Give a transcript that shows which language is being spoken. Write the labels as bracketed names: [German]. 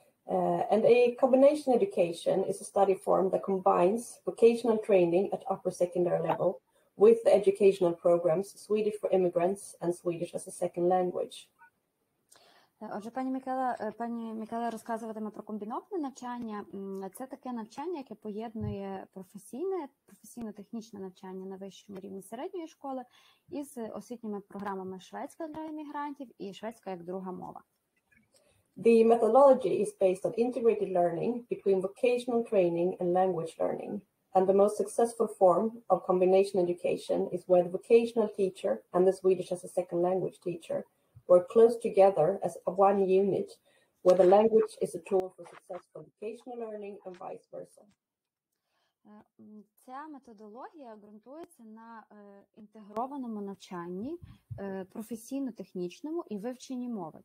[English] And a combination education is a study form that combines vocational training at upper secondary level with the educational programs Swedish for immigrants and Swedish as a second language. [Ukrainian] Отже, пані Мікаела розказуватиме про комбіноване навчання. Це таке навчання, яке поєднує професійно-технічне навчання на вищому рівні середньої школи із освітніми програмами «Шведська для іммігрантів» і «Шведська як друга мова». [English] The methodology is based on integrated learning between vocational training and language learning. And the most successful form of combination education is where the vocational teacher and the Swedish as a second language teacher work close together as one unit, where the language is a tool for successful vocational learning and vice versa. [Ukrainian] Ця методологія ґрунтується на інтегрованому навчанні, професійно-технічному і вивченні мови.